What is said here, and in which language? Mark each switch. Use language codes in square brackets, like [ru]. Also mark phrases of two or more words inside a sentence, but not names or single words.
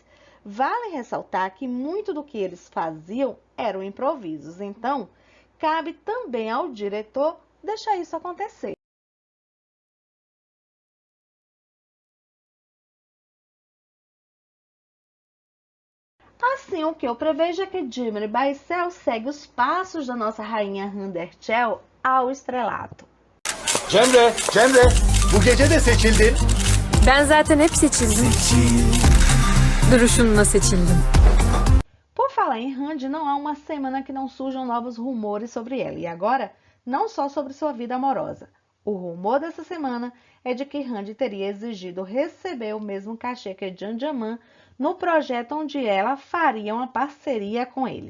[pt] Vale ressaltar que muito do que eles faziam eram improvisos, então cabe também ao diretor deixar isso acontecer. Assim, o que eu prevejo é que Cemre Baysel segue os passos da nossa rainha Hande Erçel ao estrelato. [tr] Cemre, Cemre, bu gece de seçildin. Ben zaten hep seçildim. Duruşunla seçildim. [pt] Por falar em Hande, não há uma semana que não surjam novos rumores sobre ela. E agora, não só sobre sua vida amorosa. O rumor dessa semana é de que Hande teria exigido receber o mesmo cachê que Can Yaman no projeto onde ela faria uma parceria com ele.